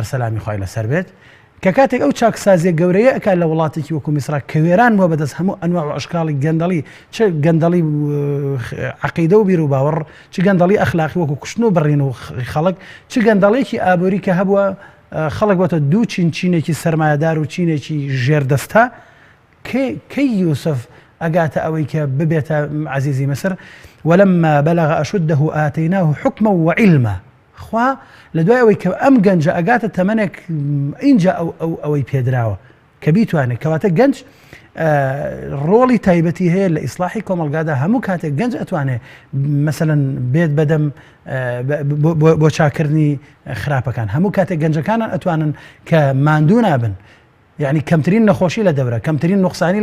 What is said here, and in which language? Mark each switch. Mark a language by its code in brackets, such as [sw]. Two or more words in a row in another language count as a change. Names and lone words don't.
[ckb] سەلامی خوای لەسەر بێت کە کاتێک ئەو چاکسازیە گەورەیە ئەکا لە وڵاتێکی وەکو میسرا کە وێران بووە بەدەست هەموو ئەنواع و ئەشکاڵی گەندەڵی چ گەندەڵی عەقیدە و بیر و باوەڕ چ گەندەڵی ئەخلاقی وەکو کوشتن و بڕین و خەڵک چ گەندەڵێکی ئابووری کە هەبووە خەڵک بۆتە دوو چینێکی سەرمایەدار و چینێکی ژێردەستا کەی یوسف ئەگاتە ئەوەی کە ببێتە عەزیزی مەسر [ar] ولما بلغ أشده آتيناه حكما وعلما [ckb] خوا لە دوای ئەوەی کە ئەم گەنجە ئەگاتە تەمەنێک اینجا ئەوەی پێدراوە کە بیتوانێت کەواتە گەنج ڕۆڵی تایبەتی هەیە لە ئیسلاحی کۆمەلگادا هەموو کاتێک گەنج ئەتوانێت مەسەلەن بێت بەدەم بۆ چاکردنی خراپەکان هەموو کاتێک گەنجەکانان ئەتوانن کە ماندوو نابن یعنی کەمترین نەخۆشی لە دەورە کەمترین نوقسانی